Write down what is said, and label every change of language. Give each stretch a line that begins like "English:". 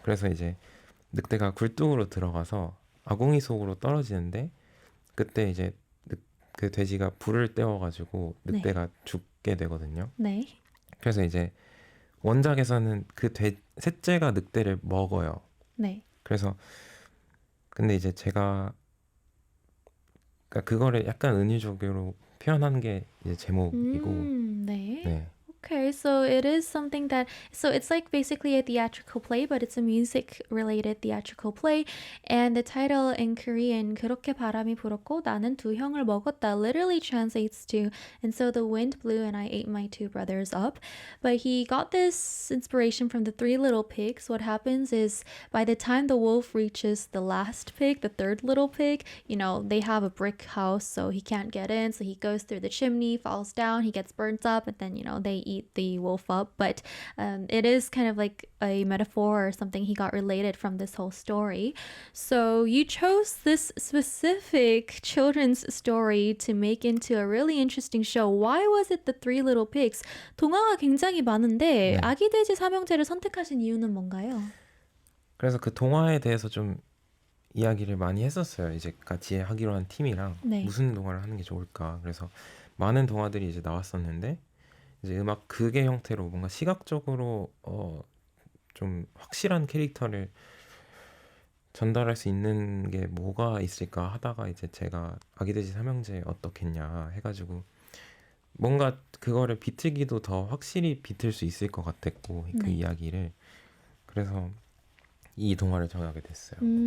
Korean: 그래서 이제 늑대가 굴뚝으로 들어가서 아궁이 속으로 떨어지는데 그때 이제 그 돼지가 불을 떼워가지고 늑대가 죽게 되거든요. 네. 그래서 이제 원작에서는 셋째가 늑대를 먹어요. 네. 그래서 근데 이제 제가 그러니까 그거를 약간 은유적으로 표현한 게 이제 제목이고 네. 네.
English: Okay, so it is something so it's like basically a theatrical play, but it's a music-related theatrical play. And the title in Korean,
Korean: 그렇게 바람이 불었고 나는 두 형을 먹었다,
English: literally translates to, and so the wind blew and I ate my two brothers up. But he got this inspiration from the Three Little Pigs. What happens is by the time the wolf reaches the last pig, the third little pig, they have a brick house, so he can't get in. So he goes through the chimney, falls down, he gets burnt up, and then, they eat the wolf up. But it is kind of like a metaphor or something he got related from this whole story. So you chose this specific children's story to make into a really interesting show. Why was it the Three Little Pigs?
Korean: 동화가 굉장히 많은데 아기 돼지 삼형제를 선택하신 이유는 뭔가요? 그래서 그 동화에 대해서 좀 이야기를 많이 했었어요. 이제 같이 하기로 한 팀이랑 무슨 동화를 하는 게 좋을까. 그래서 많은 동화들이 이제 나왔었는데 이제 음악 극의 형태로 뭔가 시각적으로 좀 확실한 캐릭터를 전달할 수 있는 게 뭐가 있을까 하다가 이제 제가 아기돼지 삼형제 어떻겠냐 해가지고 뭔가 그거를 비틀기도 더 확실히 비틀 수 있을 것 같았고 그 이야기를 그래서 이 동화를 정하게 됐어요.